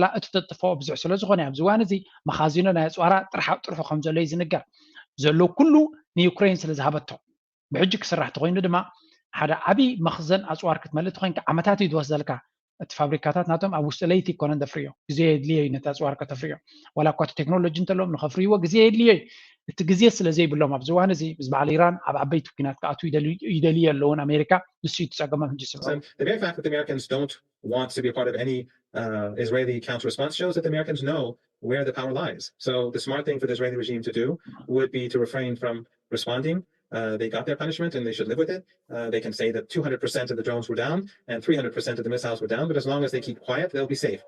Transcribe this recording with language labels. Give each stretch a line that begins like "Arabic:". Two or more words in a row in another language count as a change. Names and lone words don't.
Tigrinya: እቲ ተጥፍኦ ብዙሕ ስለ ዝኾነ ኣብዚ እዋን እዚ መኻዚኖ ናይ ኣፅዋራ ጥርሑ ከም ዘሎ እዩ ዝንገር ዘሎ ኩሉ ንዩክሬን ስለ ዝሃበቶ ብሕጂ ክስራሕ ተኮይኑ ድማ ሓደ ዓብይ መኽዘን ኣፅዋር ክትመልእ ተኮይንካ ዓመታት እዩ ዝወስደልካ እቲ ፋብሪካታት ናቶም ኣብ ውሽጢ ለይቲ ይኮነን ተፍርዮ ግዜ የድልዮ ነቲ ኣፅዋር ከተፍርዮ ዋላ እኳ ቴክኖሎጂ እንተሎም ንኸፍርይዎ ግዜ የድልዮ እቲ ግዜ ስለ ዘይብሎም ኣብዚ እዋን እዚ ምስ በዓል ኢራን ኣብ ዓበይቲ ኩናት ክኣትዉ ይደልዩ ኣለውን ኣሜሪካ ንሱ እዩ ትፀገሞም ሕጂ ስብ
English: The very fact that the Americans don't want to be a part of any Israeli counter-response shows that the Americans know where the power lies. So the smart thing for the Israeli regime to do would be to refrain from responding. They got their punishment and they should live with it. They can say that 200% of the drones were down and 300% of the missiles were down, but as long as they keep quiet, they'll be safe.